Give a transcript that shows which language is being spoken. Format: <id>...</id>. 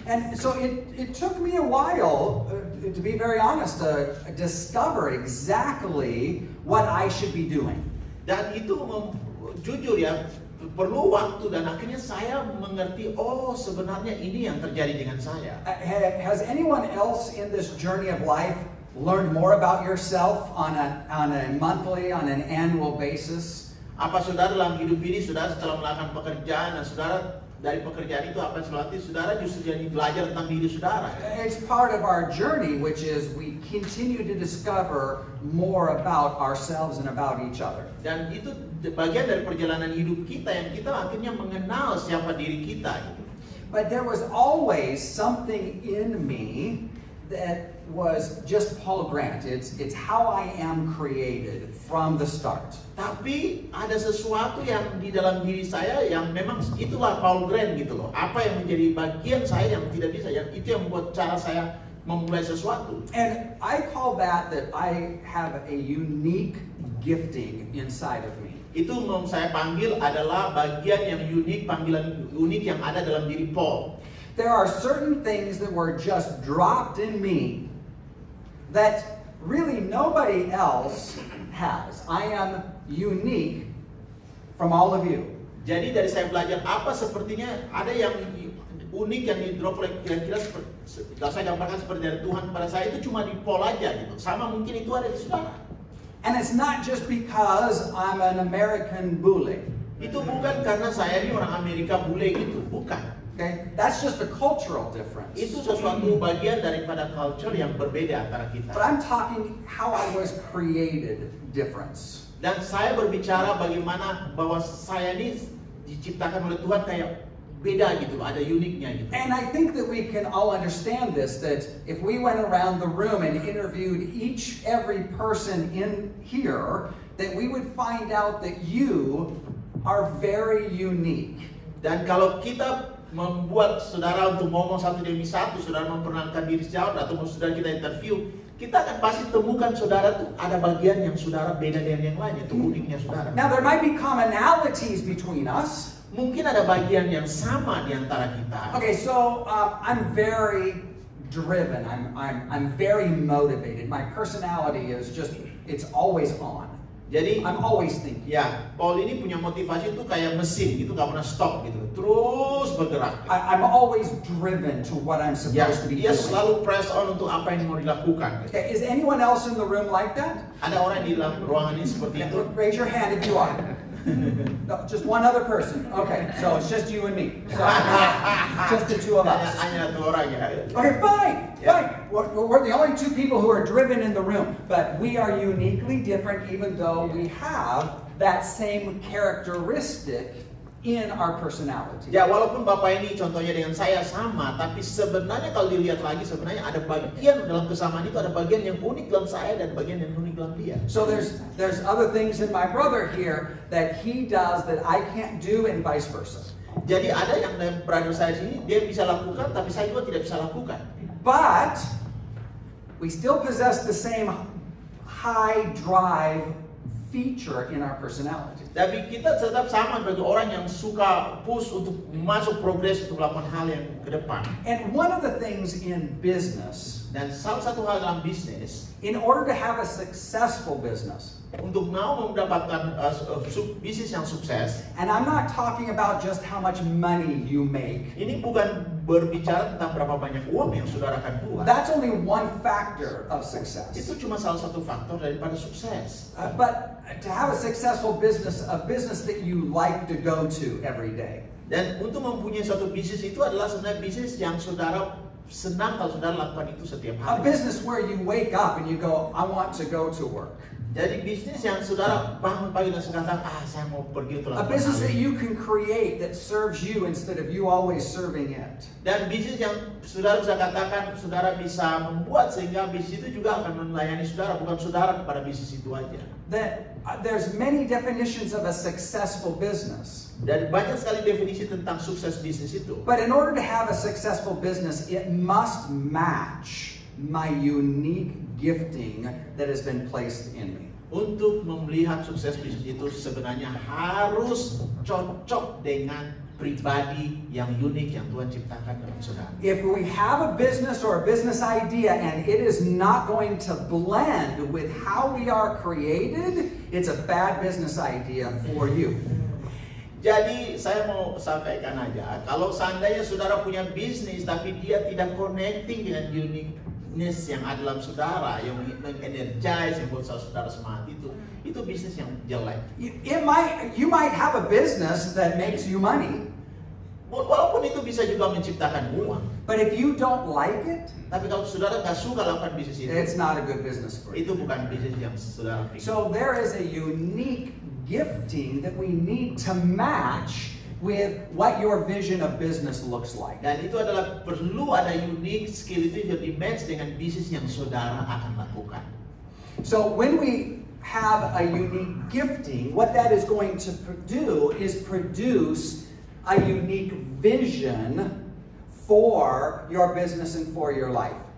<en>And so it took me a while, to be very honest, to discover exactly what I should be doing.</en> <id>Dan itu jujur ya, perlu waktu, dan akhirnya saya mengerti, oh sebenarnya ini yang terjadi dengan saya.</id> <en>Has anyone else in this journey of life learned more about yourself on a monthly, on an annual basis?</en> <id>Apa saudara dalam hidup ini, saudara setelah melakukan pekerjaan, dan saudara dari pekerjaan itu apa yang selatih, saudara justru jadi belajar tentang diri saudara.</id> <en>It's part of our journey, which is we continue to discover more about ourselves and about each other.</en> <id>Dan itu bagian dari perjalanan hidup kita yang kita akhirnya mengenal siapa diri kita. Gitu.</id> <en>But there was always something in me that was just Paul Grant. It's how I am created from the start.</en> <id>Tapi ada sesuatu yang di dalam diri saya yang memang itulah Paul Grant gitu loh. Apa yang menjadi bagian saya yang tidak bisa, yang itu yang membuat cara saya memulai sesuatu.</id> <en>And I call that I have a unique gifting inside of me.</en> <id>Itu saya panggil adalah bagian yang unik, panggilan unik yang ada dalam diri Paul.</id> <en>There are certain things that were just dropped in me that really nobody else has. I am unique from all of you.</en> <id>Jadi dari saya belajar apa sepertinya ada yang unik yang di-drop oleh kira-kira kalau saya gambarkan seperti dari Tuhan pada saya itu cuma di Paul aja gitu. Sama mungkin itu ada di saudara.</id> <en>And it's not just because I'm an American bule.</en> <id>Itu bukan karena saya ini orang Amerika bule gitu, bukan.</id> <en>Okay, that's just a cultural difference.</en> <id>Itu sesuatu bagian daripada culture yang berbeda antara kita.</id> <en>But I'm talking how I was created difference.</en> <id>Dan saya berbicara bagaimana bahwa saya ini diciptakan oleh Tuhan kayak beda gitu, ada uniknya gitu.</id> <en>And I think that we can all understand this, that if we went around the room and interviewed every person in here, that we would find out that you are very unique.</en> <id>Dan kalau kita membuat saudara untuk ngomong satu demi satu, saudara memperkenalkan diri saudara, atau saudara kita interview, kita akan pasti temukan saudara tuh ada bagian yang saudara beda dengan yang lain, itu uniknya saudara.</id> <en>Now there might be commonalities between us.</en> <id>Mungkin ada bagian yang sama di antara kita.</id> <en>Okay, so I'm very driven. I'm very motivated. My personality is it's always on.</en> <id>Jadi</id> <en>I'm always thinking.</en> <id>Ya, Paul ini punya motivasi itu kayak mesin gitu, nggak pernah stop gitu, terus bergerak.</id> <en>I'm always driven to what I'm supposed to be</en> <id>dia</id> <en>doing.</en> <id>selalu</id> <en>press on</en> <id>untuk apa yang mau dilakukan. Gitu.</id> <en>Okay, is anyone else in the room like that?</en> <id>Ada orang di dalam ruangan ini seperti itu.</id> <en>Raise your hand if you are. No, just one other person. Okay, so it's just you and me. So, just the two of us.</en> <id>Hanya satu orang ya.</id> <en>Okay, fine. We're the only two people who are driven in the room, but we are uniquely different, even though we have that same characteristic in our personality.</en> <id>Ya, walaupun Bapak ini contohnya dengan saya sama, tapi sebenarnya kalau dilihat lagi sebenarnya ada bagian dalam kesamaan itu, ada bagian yang unik dalam saya dan bagian yang unik dalam dia.</id> <en>So there's other things in my brother here that he does that I can't do, and vice versa.</en> <id>Jadi ada yang dalam brother saya sini dia bisa lakukan, tapi saya juga tidak bisa lakukan.</id> <en>But we still possess the same high drive feature in our personality.</en> <id>Tapi kita tetap sama sebagai orang yang suka push untuk masuk progres untuk melakukan hal yang ke depan.</id> <en>And one of the things in business,</en> <id>Dan salah satu hal dalam bisnis,</id> <en>in order to have a successful business,</en> <id>untuk mau mendapatkan bisnis yang sukses,</id> <en>and I'm not talking about just how much money you make.</en> <id>ini bukan berbicara tentang berapa banyak uang yang saudara akan buat.</id> <en>That's only one factor of success.</en> <id>Itu cuma salah satu faktor daripada sukses.</id> <en>But to have a successful business, a business that you like to go to every day.</en> <id>Dan untuk mempunyai suatu bisnis itu adalah sebenarnya bisnis yang saudara senang kalau saudara lakukan itu setiap</id> <en>A</en> <id>hari.</id> <en>business where you wake up and you go, I want to go to work.</en> <id>Jadi bisnis yang saudara bangun pagi dan sekarang, saya mau pergi untuk</id> <en>A</en> <id>lakukan</id> <en>business</en> <id>hal</id> <en>that</en> <id>ini.</id> <en>you can create that serves you instead of you always serving it.</en> <id>Dan bisnis yang saudara bisa katakan, saudara bisa membuat sehingga bisnis itu juga akan melayani saudara, bukan saudara kepada bisnis itu aja.</id> <en>That there's many definitions of a successful business.</en> <id>Dan banyak sekali definisi tentang sukses bisnis itu.</id> <en>But in order to have a successful business, it must match my unique gifting that has been placed in me.</en> <id>Untuk melihat sukses bisnis itu sebenarnya harus cocok dengan pribadi yang unik yang Tuhan ciptakan dalam saudara.</id> <en>If we have a business or a business idea and it is not going to blend with how we are created, it's a bad business idea for you.</en> <id>Jadi saya mau sampaikan aja, kalau seandainya saudara punya bisnis tapi dia tidak connecting dengan uniqueness yang ada dalam saudara, yang mengenergize, yang buat saudara semangat itu bisnis yang jelek.</id> <en>You might have a business that makes you money,</en> <id>Walaupun itu bisa juga menciptakan uang,</id> <en>but if you don't like it,</en> <id>tapi kalau saudara nggak suka lakukan bisnis</id> <en>it's not a good business for you.</en> <id>itu bukan bisnis yang saudara pikir.</id> <en>So there is a unique gifting that we need to match with what your vision of business looks like.</en> <id>Dan itu adalah perlu ada</id> <en>unique skill</en> <id>itu yang di-match dengan bisnis yang saudara akan lakukan.</id> <en>So when we have a unique gifting, what that is going to do is produce a unique vision for your business and for your life.</en>